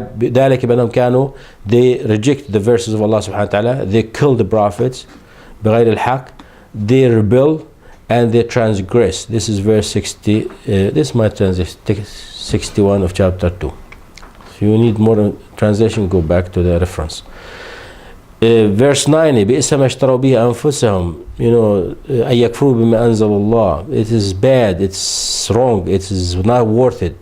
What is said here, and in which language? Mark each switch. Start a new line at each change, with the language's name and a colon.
Arabic: ذلك بأنهم كانوا,
English: they reject the verses of Allah subhanahu wa ta'ala, they kill the prophets
Arabic: بغير الحق,
English: they rebel and they transgress. This is verse 60, this might translate 61 of chapter 2. If you need more translation, go back to the reference.
Arabic: Verse 90, بئس ما اشتروا به أنفسهم, أن يكفروا بما أنزل الله.
English: It is bad, it's wrong, it is not worth it.